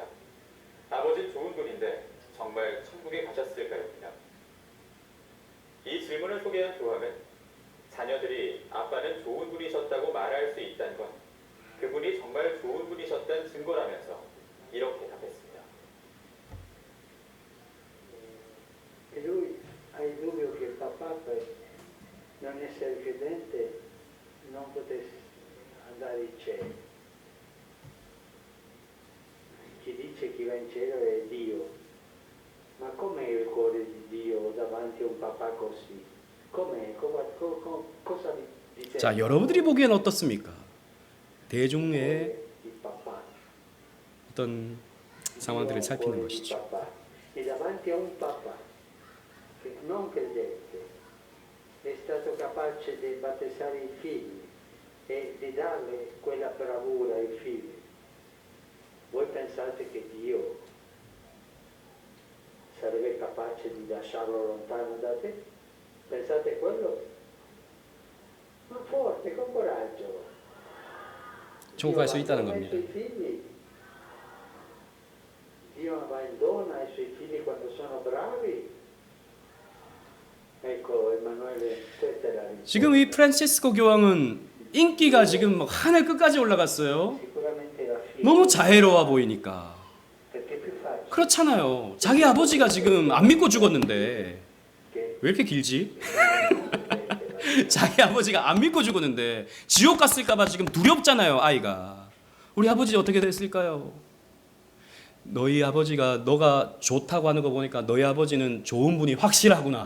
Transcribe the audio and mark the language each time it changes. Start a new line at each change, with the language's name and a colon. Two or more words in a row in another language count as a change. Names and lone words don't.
Korean: 아버지는 좋은 분인데 정말 천국에 가셨을까요?입니다. 이 질문을 소개한 교황은 자녀들이 아빠는 좋은 분이셨다고 말할 수 있다는 건 그분이 정말 좋은 분이셨다는 증거라면서 이렇게 답했습니다.
Italian: Lui ha il dubbio che il papà per non essere credente non potesse andare in cielo. Chi dice chi va in cielo è Dio. Ma com'è il cuore di Dio davanti a un papà così? Com'è? Cosa vi
Korean: 자, 여러분들이 보기엔 어떻습니까? 대중의
Italian: il papà?
Korean: 어떤 상황들을 살피는 것이죠.
Italian: E davanti a un papà che non credente è stato capace di battezzare i figli e di darle quella bravura ai figli. Voi pensate che Dio sarebbe capace di lasciarlo lontano da te? Pensate quello? Ma forte, con coraggio.
Korean: 천국 갈 수 있다는
Italian: Dio
Korean: 겁니다.
Italian: abbandona i suoi figli. Dio abbandona i suoi figli quando sono bravi. Ecco, Emanuele, questa è la risposta.
Korean: 지금 이 프란시스코 교황은 인기가 지금 하늘 끝까지 올라갔어요.
Italian: Sicuramente la figlia.
Korean: 너무 자애로워 보이니까.
Italian: Perché è più facile
Korean: 그렇잖아요. 자기 아버지가 지금 안 믿고 죽었는데
Italian: che
Korean: 왜 이렇게 길지? 자기 아버지가 안 믿고 죽었는데 지옥 갔을까봐 지금 두렵잖아요, 아이가. 우리 아버지 어떻게 됐을까요? 너희 아버지가 너가 좋다고 하는 거 보니까 너희 아버지는 좋은 분이 확실하구나.